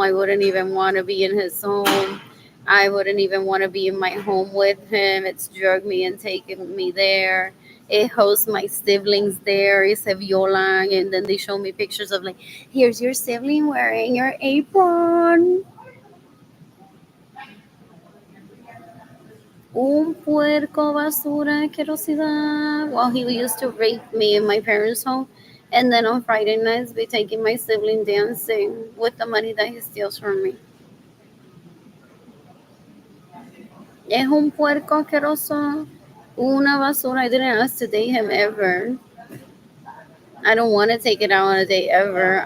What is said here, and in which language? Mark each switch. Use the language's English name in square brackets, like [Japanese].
[English] I wouldn't even want to be in his home. I wouldn't even want to be in my home with him. It's drug me and taking me there. It hosts my siblings there. It's a violan, and then they show me pictures of like, here's your sibling wearing your apron. [Spanish] Un puerco basura asquerosidad. [English] Well, he used to rape me in my parents' home, and then on Friday nights be taking my sibling dancing with the money that he steals from me. [Spanish] Es un puerco asqueroso. Una basura. [English] I didn't ask to date him ever. I don't want to take it out on a date ever.